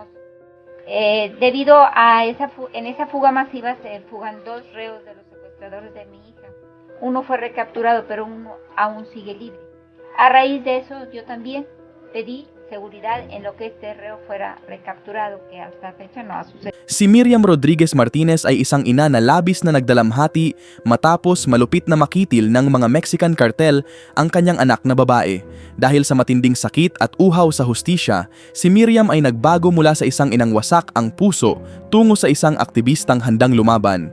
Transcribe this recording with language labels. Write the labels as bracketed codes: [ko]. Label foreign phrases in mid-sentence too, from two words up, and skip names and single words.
[es] Debido a en esa fuga masiva se fugan 2 reos de los secuestradores de mi hija. Uno fue recapturado, pero uno aún sigue libre. A raíz de eso, yo también pedí seguridad en lo que este reo fuera recapturado, que hasta fecha no ha sucedido. [tl] Si Miriam Rodriguez Martinez ay isang ina na labis na nagdalamhati matapos malupit na makitil ng mga [en] Mexican cartel [tl] ang kanyang anak na babae. Dahil sa matinding sakit at uhaw sa hustisya, si Miriam ay nagbago mula sa isang inang wasak ang puso tungo sa isang aktivistang handang lumaban.